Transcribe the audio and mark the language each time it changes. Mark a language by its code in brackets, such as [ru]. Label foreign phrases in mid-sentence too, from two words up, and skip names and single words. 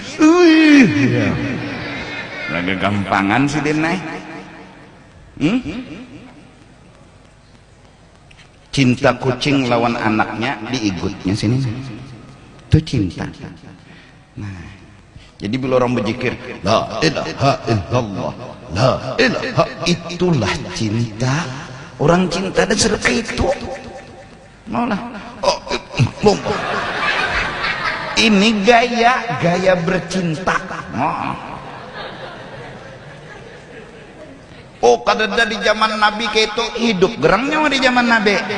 [bjn] Lagi gampangan sih denai. Cinta kucing lawan anaknya diigutnya sini. Itu cinta. Nah, jadi bila orang berzikir [ar] لا إله إلا الله، لا إله, [bjn] itulah cinta. Orang cinta dan sedekah itu. Maulah. Ini gaya bercinta. Oh, kadada di zaman Nabi kayak itu hidup gerang nyawa di zaman Nabi.